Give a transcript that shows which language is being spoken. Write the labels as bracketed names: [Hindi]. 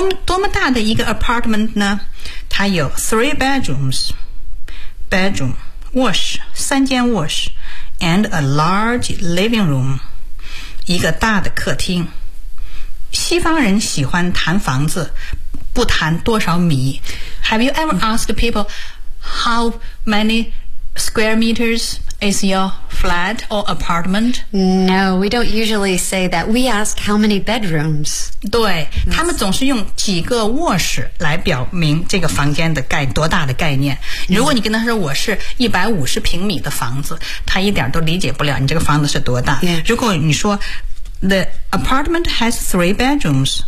[Chinese] 多么大的一个 apartment 呢？它有 [English] 3 bedrooms, bedroom, [Chinese] 卧室，3间卧室 [English] and a large living room, [Chinese] 一个大的客厅。西方人喜欢谈房子，不谈多少米。 [English] Have you ever asked people how many square meters is your flat or apartment? No, we don't usually say that. We ask how many bedrooms. [Chinese] 对，他们总是用几个卧室来表明这个房间的概多大的概念。如果你跟他说我是150平米的房子，他一点都理解不了你这个房子是多大。 [English] Yeah. [Chinese] 如果你说 [English] The apartment has 3 bedrooms.